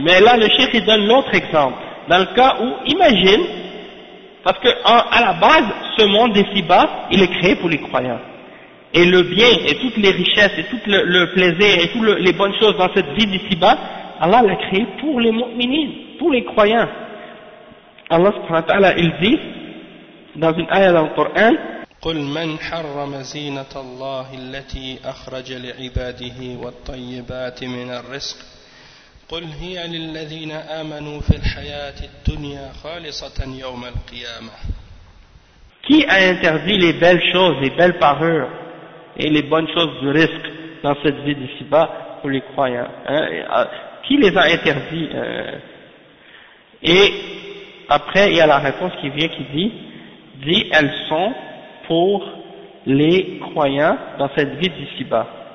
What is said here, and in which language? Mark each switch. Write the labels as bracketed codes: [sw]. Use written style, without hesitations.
[fr] Mais là, le cheikh il donne l'autre exemple. Dans le cas où, imagine, parce que à la base, ce monde ici-bas, il est créé pour les croyants. Et le bien, et toutes les richesses, et tout le plaisir, et toutes les bonnes choses dans cette vie d'ici-bas, Allah l'a créé pour les mu'minis, pour les croyants. Allah [ar] subhanahu wa ta'ala, [fr] il dit, dans une ayah dans le Coran, [ar] قل من حرم زينة الله التي أخرج لعباده والطيبات من الرزق قل هي للذين آمنوا في الحياة الدنيا خالصة يوم القيامة. [fr] Qui a interdit les belles choses, les belles parures et les bonnes choses du risque dans cette vie d'ici-bas pour les croyants, hein? Qui les a interdits? Et après, il y a la réponse qui vient, qui dit, elles sont pour les croyants dans cette vie d'ici-bas.